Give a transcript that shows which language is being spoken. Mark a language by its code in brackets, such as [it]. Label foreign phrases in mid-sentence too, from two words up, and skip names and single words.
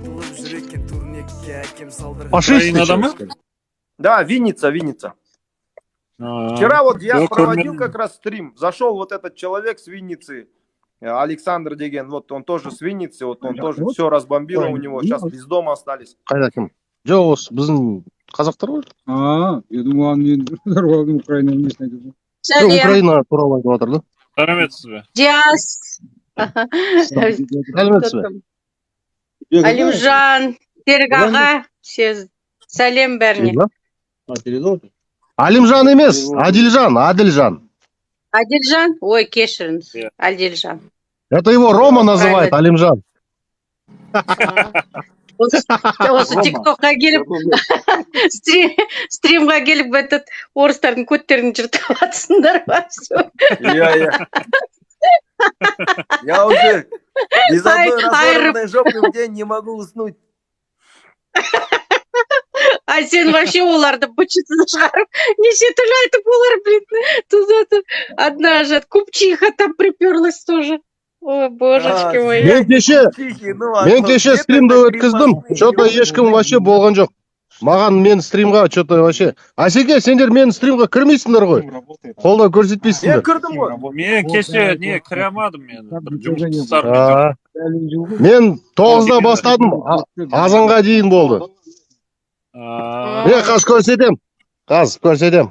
[ru] Фашисты. Да, Винница. Вчера вот я проводил как раз стрим, зашел вот этот человек с Винницы, Александр Деген, вот он тоже с Винницы, вот он тоже все разбомбило у него, сейчас без дома остались. [kk] Қайда кім? Жоқ, осы біздің қазақтар ғой. [ru] Я думал, [kk] мен Украина местный айтып. Украина туралы айтып жатыр да. Сәлеметсіз бе? Диас. Сәлеметсіз бе? Алимжан, Серік аға, сәлем бәріне. Алимжан емес, Адилжан. Адилжан? Ой, кешіріңіз, Адилжан. [ru] Это его Рома называет, Алимжан. [kk] Осы тиктокқа келіп, стримға келіп, этот орыстардың көттерін жыртып атсыңдар ба? [ru] Я уже без одной разорванной жопы в день не могу уснуть. [kk] А сен вообще оларды бычысын шығарып, неше түрлі айтып олар, [ru] блин, туда-то одна же купчиха там приперлась тоже. Ой, божечки мои. [kk] Мен кеше стримді өткіздім, что-то ешкім вообще болған жоқ. Маған мен стримға [ru] что-то вообще. [kk] Асеке, сендер мен стримға кірмейсіңдер ғой. Қолда көрсетпейсіңдер. Мен кірдім ғой. Мен кеше кіре алмадым мен. Жұмыстар. Мен 9-да бастадым, азанға дейін болды. Қазір көрсетем.